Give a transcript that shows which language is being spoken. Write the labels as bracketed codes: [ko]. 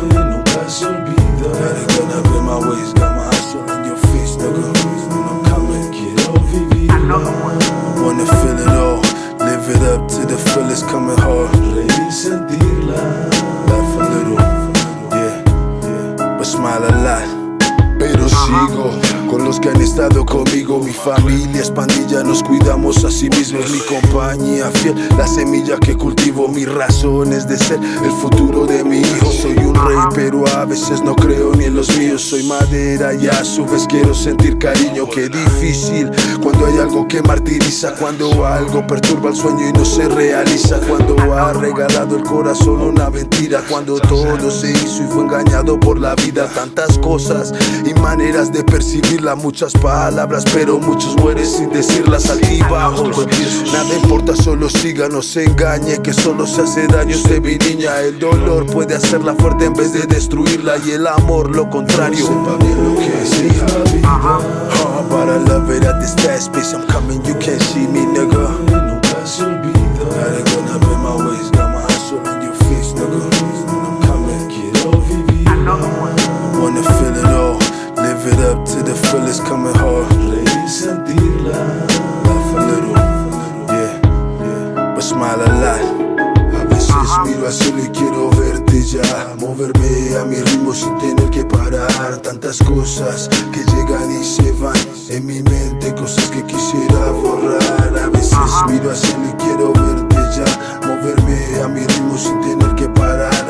[es] Nunca se olvida. [en] Gotta get up in my ways, got my eyes all in your face, nigga. When I'm coming, [es] quiero vivir. [en] I wanna feel it all, live it up to the fullest, coming hard. [es] Reír, sentirla, [en] laugh a little, yeah, but smile a lot. [es] Pero sigo con los que han estado conmigo. Mi familia es pandilla, nos cuidamos a sí mismos. Mi compañía fiel, la semilla que cultivo. Mis razones de ser, el futuro de mi hijo. Soy un rey, pero a veces no creo ni en los míos. Soy madera y a su vez quiero sentir cariño. Qué difícil cuando hay algo que martiriza. Cuando algo perturba el sueño y no se realiza. Cuando ha regalado el corazón una mentira. Cuando todo se hizo y fue engañado por la vida. Tantas cosas y maneras de percibirla, muchas palabras, pero muchos mueren sin decirlas. Altibajos, nada importa, solo siga, no se engañe, que solo se hace daño. Usted, mi niña, el dolor puede hacerla fuerte en vez de destruirla, y el amor lo contrario. Sepa bien lo que es la vida. [en] But I love it at this fast pace. I'm coming, you can't see me, nigga. [es] Nunca se olvida. [en] Gotta get up in my ways, got my eyes all in your face, nigga. When I'm coming, [es] quiero vivir. [en] I wanna feel it all, live it up to the fullest, coming hard. [es] Reír, sentirla, [en] laugh a little, yeah, but smile a lot. [es] A veces miro al cielo y quiero verte ya, moverme a mi ritmo sin tener que parar. Tantas cosas que llegan y se van en mi mente, cosas que quisiera borrar. A veces miro al cielo y quiero verte ya, moverme a mi ritmo sin tener que parar.